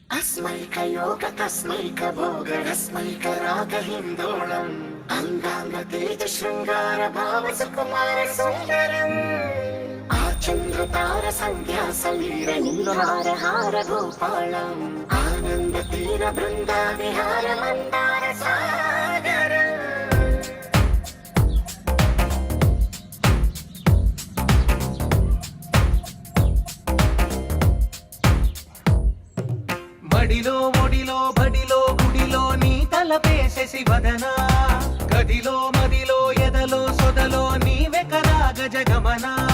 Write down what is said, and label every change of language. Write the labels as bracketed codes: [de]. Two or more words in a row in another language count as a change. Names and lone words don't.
[sa] अस्मैक तस्मैक भोग रस्मैक राग हिन्दोळम् अंगांग तेज शृंगार भाव सुकुमार सुंदरम् आचंद्र तार संध्या समीर नीहार हार गोपालम् आनंद तीर बृंदा विहार मंदार सागर [te] బడిలో ఒడిలో బడిలో గుడిలో నీ తలపేసేసి వదనా గదిలో మదిలో ఎదలో సొదలో నీవే కదా గజగమనా